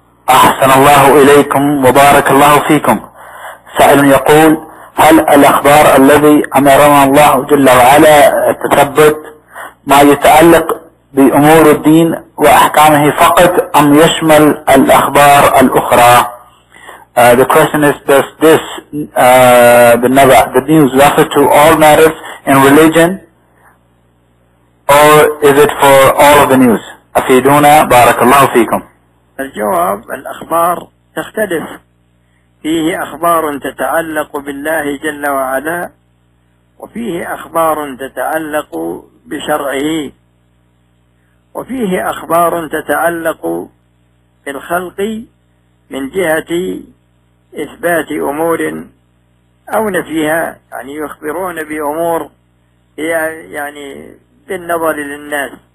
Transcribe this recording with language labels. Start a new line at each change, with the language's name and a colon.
Arabic: أحسن الله إليكم وبارك الله فيكم. سائل يقول هل الأخبار الذي أمرنا الله جل وعلا تثبت ما يتعلق بأمور الدين وأحكامه فقط أم يشمل الأخبار الأخرى؟
English: The question is, does this the news refer to all matters in religion, or is it for all of the news?
Arabic: أفيدونا بارك الله فيكم. الجواب, الأخبار تختلف, فيه أخبار تتعلق بالله جل وعلا, وفيه أخبار تتعلق بشرعه, وفيه أخبار تتعلق بالخلق من جهة إثبات أمور أو نفيها, يعني يخبرون بأمور هي يعني بالنظر للناس.